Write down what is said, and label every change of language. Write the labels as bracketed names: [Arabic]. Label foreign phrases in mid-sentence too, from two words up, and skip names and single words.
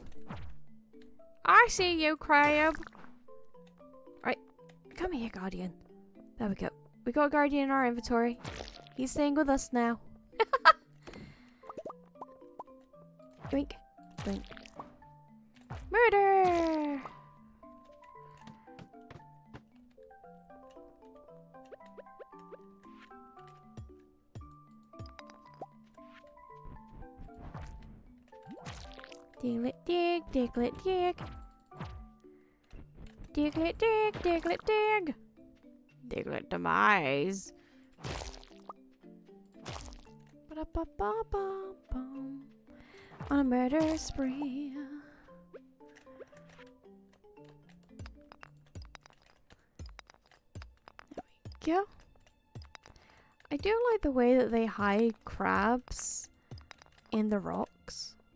[English] I see you, crab. Right. Come here, Guardian. There we go. We got a Guardian in our inventory. He's staying with us now. Blink. Blink. Murder! Diglet dig, diglet dig. Diglet dig, diglet dig. Diglet demise. Ba-da-ba-ba-ba-bum. On a murder spree. There we go. I do like the way that they hide crabs in the rocks.